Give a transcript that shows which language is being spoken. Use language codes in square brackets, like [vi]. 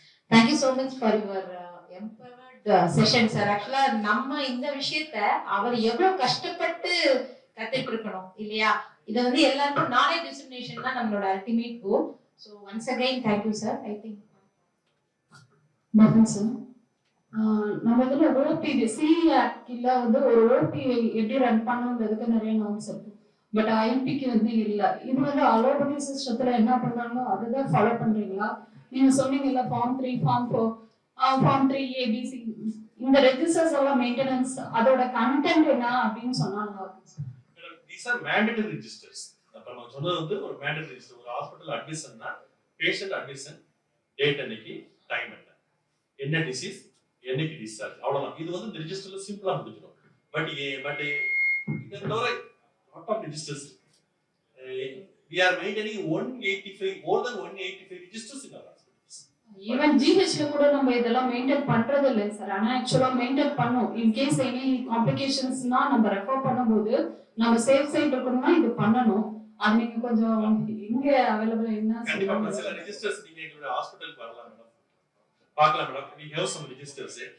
[en] Thank you so much for your empowered session, sir. [ta] Actually, நம்ம இந்த விஷயத்தை அவர் எவ்வளவு கஷ்டப்பட்டு கத்துட்டு இருக்கணும் இல்லையா? இதை வந்து எல்லாருக்கும் நாலேஜ் டிஸ்ட்ரிபியூஷன் தான் நம்மளோட ultimate goal. [en] So once again, thank you, sir. I think. Nothing, sir. [ta] நம்ம இதுல ஓபி சிஏ ஆக்ட்ல வந்து ஒரு ஓபி எப்படி ரன் பண்ணணும்ன்றதுக்கு நிறைய நார்ம்ஸ் இருக்கு. பட் ஐஎம்பிக்கு வந்து இல்ல. இது வந்து அலோபதி சிஸ்டத்துல என்ன பண்றாங்களோ அதுதான் ஃபாலோ பண்றீங்களா? நீங்க சொன்னீங்கல்ல ஃபார்ம் 3, ஃபார்ம் 4, ஃபார்ம் 3 ஏபிசி இந்த ரெஜிஸ்டர்ஸ் எல்லாம் மெயின்டெனன்ஸ் அதோட கண்டென்ட் என்ன அப்படின்னு சொன்னாங்க. [en] These are mandatory registers. [ta] அப்ப நம்ம சொன்னது வந்து ஒரு mandatory register. ஒரு ஹாஸ்பிடல் அட்மிஷன்னா பேஷண்ட் அட்மிஷன், டேட் என்னைக்கு, டைம் என்ன டிசீஸ், என்னைக்கு டிஸ்சார்ஜ், அவ்வளவுதான். இது வந்து இந்த ரெஜிஸ்டர்ல சிம்பிளா முடிஞ்சிடும். பட் இதை தவிர lot of registers [en] we are maintaining 185 more than 185 registers in our hospitals. [ta] Even ஜிஹெச்ல கூட நம்ம இதெல்லாம் மெயின்டைன் பண்றது இல்லை சார். ஆனா ஆக்சுவலா மெயின்டைன் பண்ணும். இன்கேஸ் எனி காம்ப்ளிகேஷன்ஸ்னா நம்ம ரெஃபர் பண்ணும்போது நம்ம சேஃப் சைட் இருக்கணும்னா இது பண்ணணும். அது நீங்க கொஞ்சம் இங்க அவைலபிள் என்ன கண்டிப்பா சில ரெஜிஸ்டர்ஸ் நீங்க எங்களுடைய ஹாஸ்பிடலுக்கு வரலாம் மேடம், பார்க்கலாம் madam. [en] we have some registers.